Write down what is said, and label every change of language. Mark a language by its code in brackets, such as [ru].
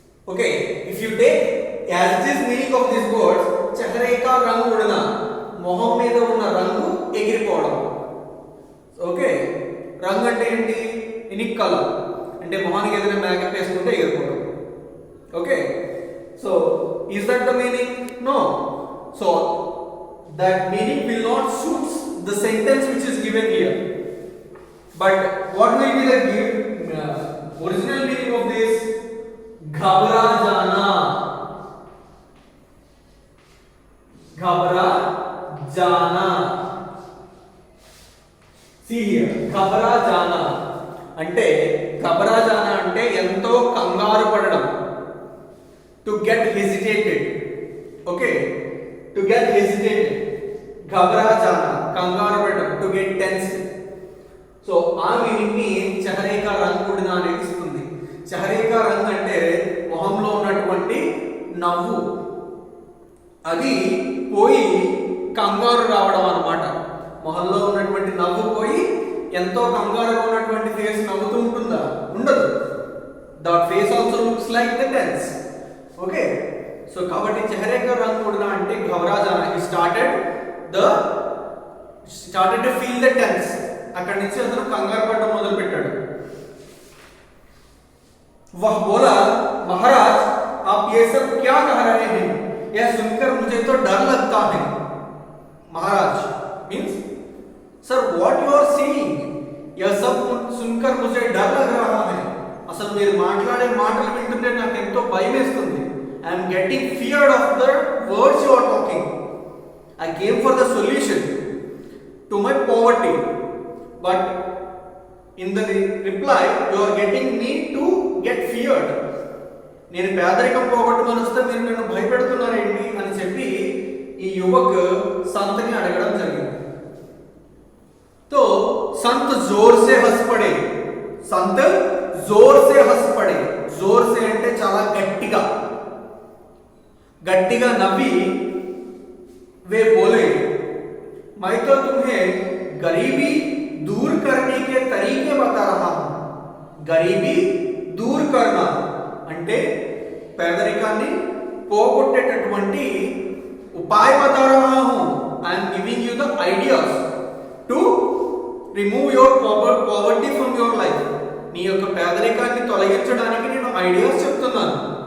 [en] okay, if you take as it is meaning of these words, [hi] చహరే కా రంగ్ ఉడనా, [te] మొహం మీద ఉన్న రంగు ఎగిరిపోవడం. ఓకే, రంగు అంటే ఏంటి? ఇనిక్ కలర్ అంటే మొహానికి ఏదైనా మేకప్ వేసుకుంటే ఎగిరిపోవడం. [en] Okay, so is that the meaning? No. So that meaning will not suit the sentence which is given here. But what will be the original meaning of this? [hi] घबरा जाना, घबरा जाना. [en] See here, [hi] घबरा जाना [te] అంటే, घबरा जाना అంటే ఎంతో కంగారు పడడం. [en] To get hesitated. Okay, to get hesitated. [hi] घबरा जाना [te] కంగారు పడడం, [en] to get tensed. [te] సో ఆ మీనింగ్ ని [hi] చహరే కా రంగ్ ఉడనా [te] అనేది ఇస్తుంది. [hi] చహరే కా రంగ్ [te] అంటే మొహంలో ఉన్నటువంటి నవ్వు, అది పోయి కంగారు రావడం అన్నమాట. మొహంలో ఉన్నటువంటి నవ్వు పోయి ఎంతో కంగారుగా ఉన్నటువంటి ఫేస్ నవ్వుతూ ఉంటుందా? ఉండదు. [en] That face also looks like the tense. Okay, so కాబట్టి [hi] చహరే కా రంగ్ ఉడనా [en] అంటే [hi] ఘబరా జానా. [en] He started to feel the tense. [te] అక్కడి నుంచి అతను కంగారు పడడం మొదలు పెట్టాడు. [hi] वह बोला, महाराज आप ये सब क्या कह रहे हैं? यह सुनकर मुझे तो डर लगता है. महाराज [en] Means sir, what you are saying? [hi] यह सब सुनकर मुझे डर लग रहा है. [te] అసలు మీరు మాట్లాడే మాటలు వింటుంటే నాకు ఎంతో భయం వేస్తుంది. [en] I am getting feared of the words you are talking. I came for the solution to my poverty, but in the reply you are getting me to get feared. [te] నేను పేదరికం పోగొట్టమని వస్తే మీరు నన్ను భయపెడుతున్నారేంటి అని చెప్పి ఈ యువక్ సంతని అడగడం జరిగింది. [hi] तो संत जोर से हंस पड़े. संत जोर से हंस पड़े. जोर से [te] అంటే చాలా గట్టిగా, గట్టిగా నవ్వి [hi] वे बोले, मैं तो तुम्हें गरीबी दूर करने के तरीके बता रहा हूं. गरीबी दूर करना [te] అంటే పేదరికాన్ని పోగొట్టేటటువంటి ఉపాయ [hi] బతా రహా who. [en] I am giving you the ideas to remove your poverty from your life. [te] నీ యొక్క పేదరికాన్ని తొలగించడానికి నేను ఐడియాస్ చెప్తున్నాను.